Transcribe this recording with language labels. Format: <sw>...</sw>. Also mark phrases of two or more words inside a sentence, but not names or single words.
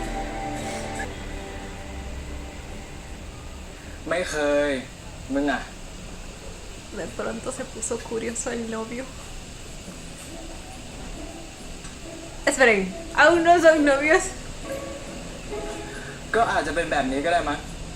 <th>ไม่เคย มึงอ่ะ</th> <es>De pronto se puso curioso el novio. Esperen, ¿aún no son novios?</es> <th>ก็อาจจะเป็นแบบนี้ก็ได้มั้ง</th>